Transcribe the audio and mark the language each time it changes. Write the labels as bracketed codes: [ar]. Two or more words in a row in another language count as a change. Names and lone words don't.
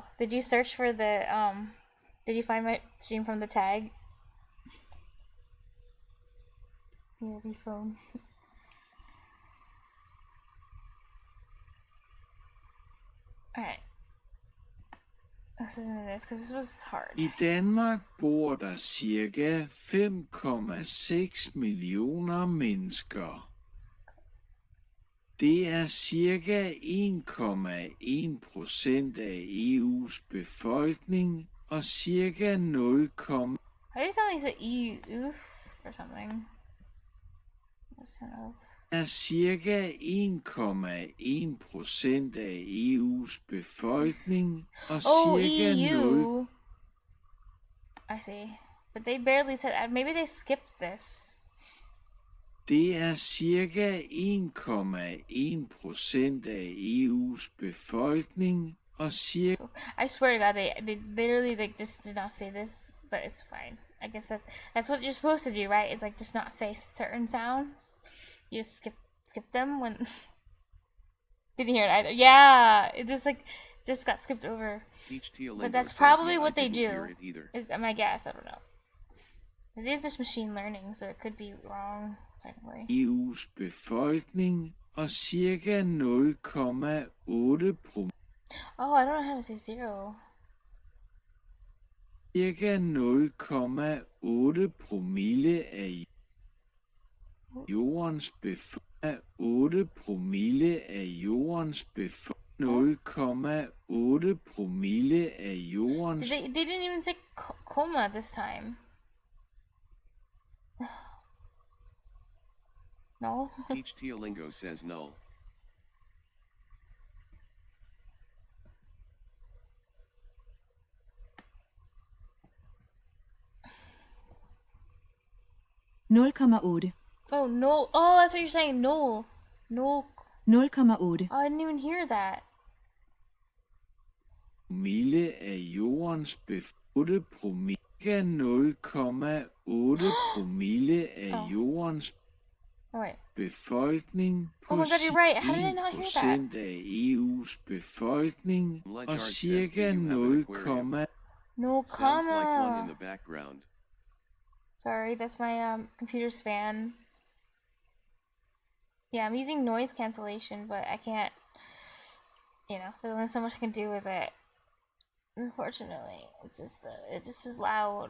[en] Did you search for the, did you find my stream from the tag? Yeah, the phone. Alright. Let's listen to this, because this was hard. [da] I Danmark bor der cirka 5,6 millioner mennesker. Det er cirka 1,1% af EU's befolkning og cirka 0, [en] How do you sound like it's EU or something? [da] er cirka 1,1% af EU's befolkning og cirka [en] EU. I see. But they barely said, maybe they skipped this. [da] Det er cirka 1,1% af EU's befolkning og cirka... [en] I swear to God, they literally like just did not say this, but it's fine. I guess that's what you're supposed to do, right? Is like just not say certain sounds. You just skip them when didn't hear it either. Yeah, it just got skipped over. But that's probably what they do. Is my guess. I don't know. It is just machine learning, so it could be wrong technically. [da] EU's befolkning og cirka 0,8%. [en] Oh, I don't know how to say 0. [da] Cirka 0,8 promille af jordens befolkning. 8 promille af jordens befolkning. 0,8 promille af jordens... [en] They didn't even say coma this time. No? Each Teolingo says null. Oh, no. Oh, that's what you're saying. No. No. 0,8. Oh, I didn't even hear that. [da] Promille af jordens befolkning. 8 promille. 0,8 promille af jordens befolkning på [en] oh my God, you're right. How did I not hear that? [da] 1% af EU's befolkning og cirka 0, [en] no Sounds like one comma. in the background. Sorry, that's my computer's fan. Yeah, I'm using noise cancellation, but I can't, you know, there's only so much I can do with it. Unfortunately, it's just it just is loud.